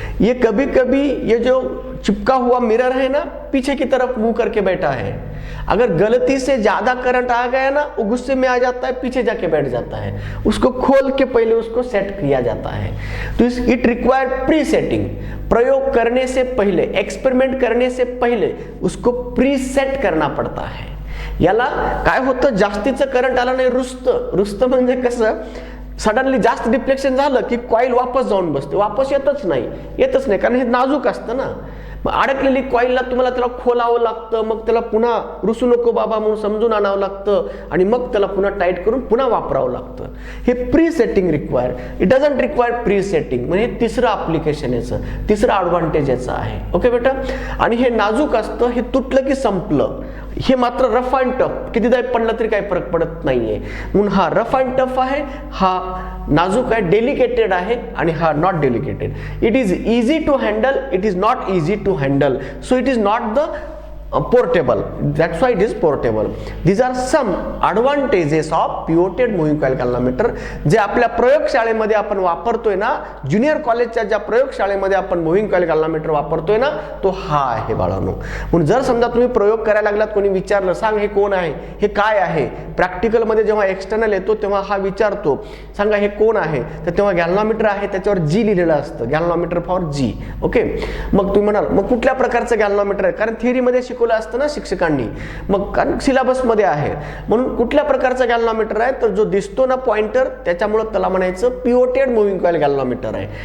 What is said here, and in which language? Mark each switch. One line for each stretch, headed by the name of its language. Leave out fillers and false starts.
Hindi: ये कभी कभी ये जो चिपका हुआ मिरर है ना, पीछे की तरफ मुंह करके बैठा है, अगर गलती से ज्यादा करंट आ गया ना, वो गुस्से में आ जाता है, पीछे जाके बैठ जाता है, उसको खोल के पहले उसको सेट किया जाता है। तो
English: it require pre setting,
Hindi: प्रयोग करने से पहले, एक्सपेरिमेंट करने से पहले उसको प्री सेट करना पडता है।
Marathi: याला काय होतं, जास्तीचं करंट आला नाही, रुस्त म्हणजे कसं, सडनली जास्त डिफ्लेक्शन झालं की कॉइल वापस जाऊन बसते, वापस येतच नाही, कारण हे नाजूक असतं ना। अडकलेली कॉइलला तुम्हाला त्याला खोलावं लागतं, मग त्याला पुन्हा रुसू नको बाबा म्हणून समजून आणावं लागतं, आणि मग त्याला पुन्हा टाईट करून पुन्हा वापरावं लागतं। हे pre setting require,
English: it doesn't require pre setting,
Marathi: म्हणजे तिसरं ऍप्लिकेशन याचं, तिसरं ऍडव्हान्टेज याचं आहे। ओके बेटा, आणि हे नाजूक असतं, हे तुटलं की संपलं। हे मात्र रफ अँड टफ, कितीदा पडलं तरी काही फरक पडत नाहीये, म्हणून हा रफ अँड टफ आहे, हा नाजूक आहे, डेलिकेटेड आहे, आणि हा not डेलिकेटेड।
English: It is easy to handle, it is not easy to handle, so it is not the portable. That's why it is portable. These are some advantages of pivoted moving coil galvanometer
Marathi: जे आपल्या प्रयोगशाळेमध्ये आपण वापरतोय ना, junior कॉलेजच्या ज्या प्रयोगशाळेमध्ये आपण मूव्हिंग कॉइल गॅल्व्हनोमीटर वापरतोय ना, तो हा आहे बाळांनो. म्हणून जर समजा तुम्ही प्रयोग करायला लागलात, कोणी विचारलं सांग हे कोण आहे, हे काय आहे, प्रॅक्टिकल मध्ये जेव्हा एक्सटर्नल येतो तेव्हा हा विचारतो सांगा हे कोण आहे, तर तेव्हा गॅल्व्हनोमीटर आहे त्याच्यावर जी लिहिलेलं असतं, गॅल्व्हनोमीटर फॉर जी. ओके, मग तुम्ही म्हणाल मग कुठल्या प्रकारचं गॅल्व्हनोमीटर आहे, कारण थिअरी मध्ये शिकवलं असतं ना शिक्षकांनी, मग कारण सिलेबस मध्ये आहे म्हणून कुठल्या प्रकारचा गॅल्व्हनोमीटर आहे, तर जो दिसतो ना पॉइंटर त्याच्यामुळे त्याला म्हणायचं पिवोटेड मूव्हिंग कॉइल गॅल्व्हनोमीटर आहे.